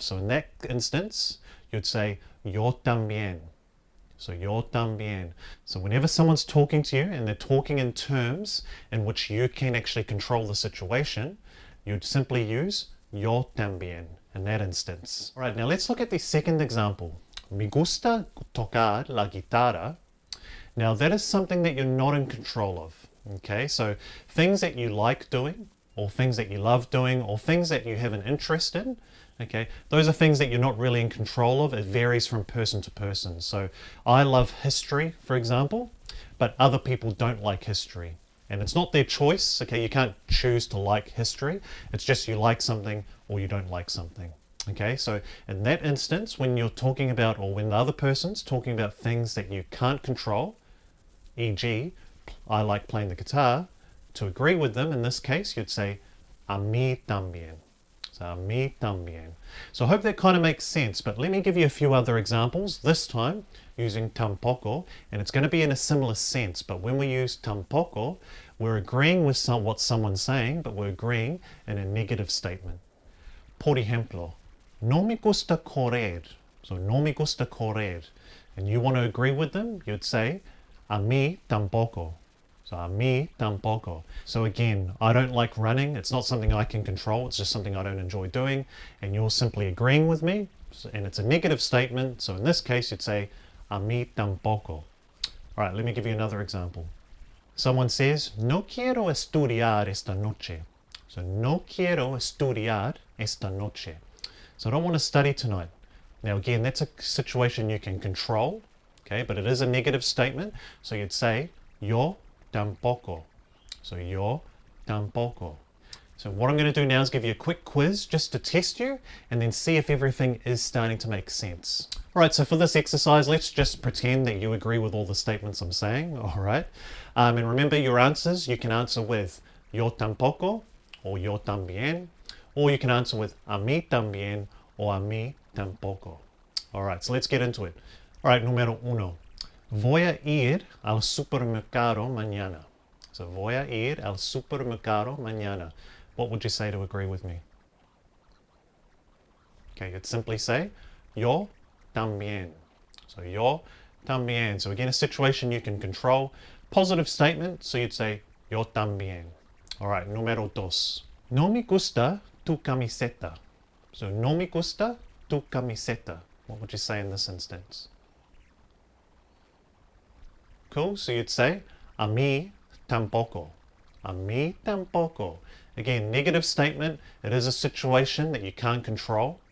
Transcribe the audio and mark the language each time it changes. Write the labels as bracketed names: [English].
[English] So in that instance, you'd say [Spanish] yo también. [English] So [Spanish] yo también. [English] So whenever someone's talking to you and they're talking in terms in which you can actually control the situation, you'd simply use yo también in that instance. All right, now let's look at the second example. [Spanish] Me gusta tocar la guitarra. [English] Now that is something that you're not in control of. Okay, so things that you like doing, or things that you love doing, or things that you have an interest in, okay, those are things that you're not really in control of. It varies from person to person. So I love history, for example, but other people don't like history. And it's not their choice, okay, you can't choose to like history. It's just you like something or you don't like something. Okay, so in that instance, when you're talking about, or when the other person's talking about things that you can't control, e.g., I like playing the guitar, to agree with them, in this case, you'd say, [Spanish] a mí también. [English] So, [Spanish] a mí también. [English] So I hope that kind of makes sense, but let me give you a few other examples, this time using tampoco, and it's going to be in a similar sense, but when we use tampoco, we're agreeing with what someone's saying, but we're agreeing in a negative statement. [Spanish] Por ejemplo, no me gusta correr. So, no me gusta correr. [English] And you want to agree with them, you'd say, [Spanish] a mí tampoco. [English] So [Spanish] a mí tampoco. [English] So again, I don't like running. It's not something I can control. It's just something I don't enjoy doing. And you're simply agreeing with me. And it's a negative statement. So in this case, you'd say [Spanish] a mí tampoco. [English] All right, let me give you another example. Someone says, [Spanish] no quiero estudiar esta noche. So no quiero estudiar esta noche. [English] So I don't want to study tonight. Now again, that's a situation you can control. Okay, but it is a negative statement. So you'd say [Spanish] yo tampoco. [English] So [Spanish] yo tampoco. [English] So what I'm going to do now is give you a quick quiz just to test you and then see if everything is starting to make sense. All right, so for this exercise, let's just pretend that you agree with all the statements I'm saying. All right. And remember your answers, you can answer with [Spanish] yo tampoco [English] or [Spanish] yo también, [English] or you can answer with [Spanish] a mí también [English] or [Spanish] a mí tampoco. [English] All right, so let's get into it. All right, [Spanish] número uno. Voy a ir al supermercado mañana. So voy a ir al supermercado mañana. [English] What would you say to agree with me? Okay, you'd simply say [Spanish] yo también. [English] So yo también. So again, a situation you can control. Positive statement, so you'd say, [Spanish] yo también. [English] All right, [Spanish] número dos. No me gusta tu camiseta. So, no me gusta tu camiseta. [English] What would you say in this instance? Cool, so you'd say, [Spanish] a mí tampoco. A mí tampoco. [English] Again, negative statement. It is a situation that you can't control.